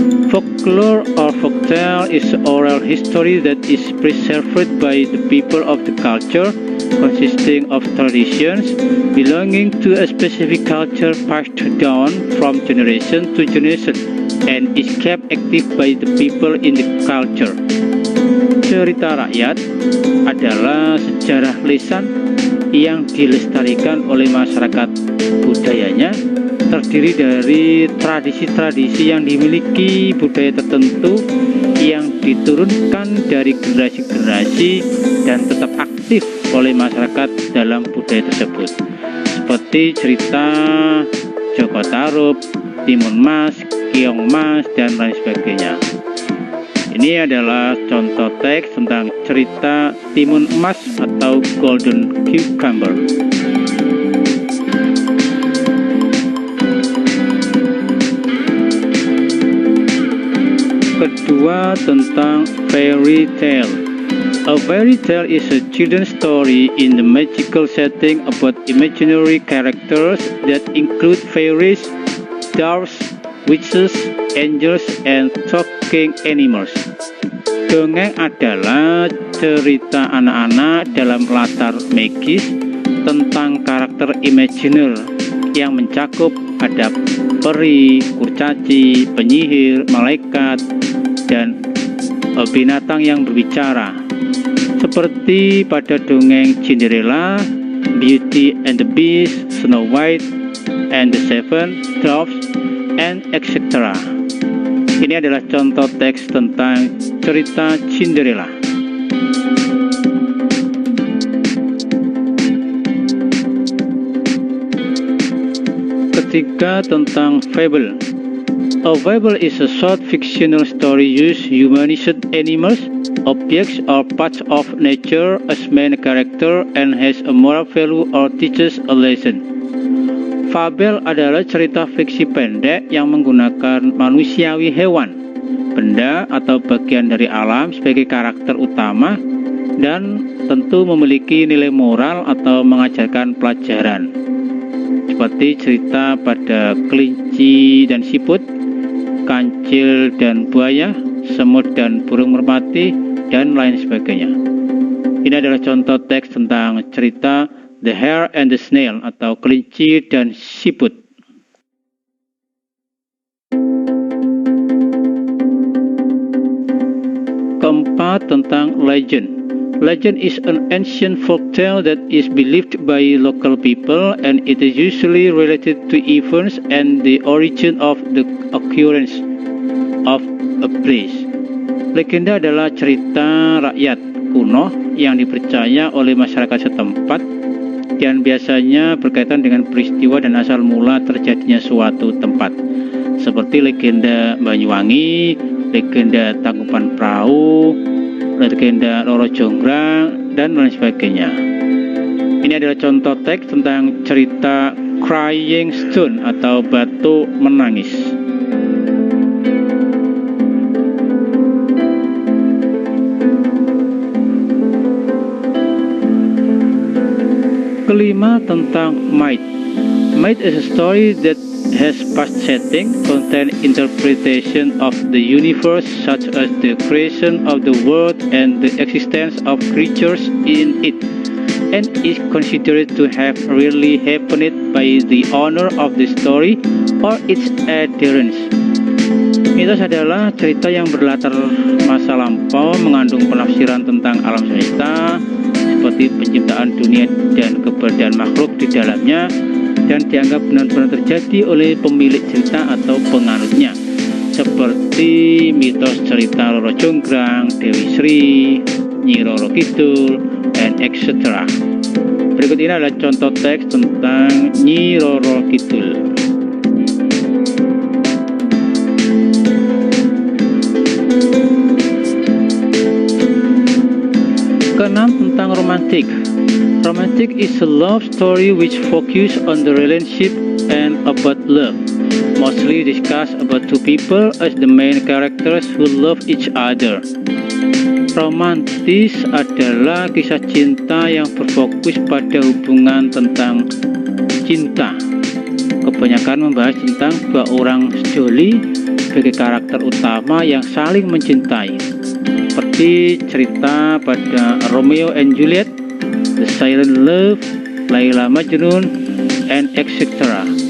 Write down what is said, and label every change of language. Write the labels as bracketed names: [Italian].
[English] Folklore or folktale is oral history that is preserved by the people of the culture, consisting of traditions belonging to a specific culture passed down from generation to generation and is kept active by the people in the culture. [Indonesian] Cerita rakyat adalah sejarah lisan yang dilestarikan oleh masyarakat budayanya, terdiri dari tradisi-tradisi yang dimiliki budaya tertentu yang diturunkan dari generasi-generasi dan tetap aktif oleh masyarakat dalam budaya tersebut, seperti cerita Joko Tarub, Timun Mas, Keong Mas, dan lain sebagainya. Ini adalah contoh teks tentang cerita Timun Emas atau Golden Cucumber. Kedua, tentang fairy tale. [English] A fairy tale is a children's story in the magical setting about imaginary characters that include fairies, dwarfs, witches, angels, and talking animals. [Indonesian] Dongeng adalah cerita anak-anak dalam latar magis tentang karakter imajiner yang mencakup ada peri, kurcaci, penyihir, malaikat, dan binatang yang berbicara. Seperti pada dongeng Cinderella, Beauty and the Beast, Snow White, and the Seven Dwarfs, [English] and etc. [Indonesian] Ini adalah contoh teks tentang cerita Cinderella. Ketiga, tentang fable. [English] A fable is a short fictional story use humanized animals, objects, or parts of nature as main character and has a moral value or teaches a lesson. [Indonesian] Fabel adalah cerita fiksi pendek yang menggunakan manusiawi hewan, benda atau bagian dari alam sebagai karakter utama dan tentu memiliki nilai moral atau mengajarkan pelajaran. Seperti cerita pada kelinci dan siput, kancil dan buaya, semut dan burung merpati, dan lain sebagainya. Ini adalah contoh teks tentang cerita The Hare and the Snail atau kelinci dan siput. Keempat, tentang legend. [English] Legend is an ancient folktale that is believed by local people and it is usually related to events and the origin of the occurrence of a place. [Indonesian] Legenda adalah cerita rakyat kuno yang dipercaya oleh masyarakat setempat dan biasanya berkaitan dengan peristiwa dan asal mula terjadinya suatu tempat. Seperti legenda Banyuwangi, legenda Tangkuban Perahu, legenda Roro Jonggrang, dan lain sebagainya. Ini adalah contoh teks tentang cerita Crying Stone atau batu menangis. Kelima, tentang myth. [English] Myth is a story that has past setting, contain interpretation of the universe such as the creation of the world and the existence of creatures in it, and is considered to have really happened by the owner of the story or its adherents. [Indonesian] Mitos adalah cerita yang berlatar masa lampau, mengandung penafsiran tentang alam semesta, seperti penciptaan dunia dan keberadaan makhluk di dalamnya, dan dianggap benar-benar terjadi oleh pemilik cerita atau penganutnya, seperti mitos cerita Roro Jonggrang, Dewi Sri, Nyi Roro Kidul, [English] and etc. [Indonesian] Berikut ini adalah contoh teks tentang Nyi Roro Kidul. Keenam, tentang romantik. [English] Romantic is a love story which focuses on the relationship and about love. Mostly discuss about two people as the main characters who love each other. [Indonesian] Romantis adalah kisah cinta yang berfokus pada hubungan tentang cinta. Kebanyakan membahas tentang dua orang sejoli sebagai karakter utama yang saling mencintai. Seperti cerita pada Romeo and Juliet, The Silent Love, Laila Majnun, [English] and etc.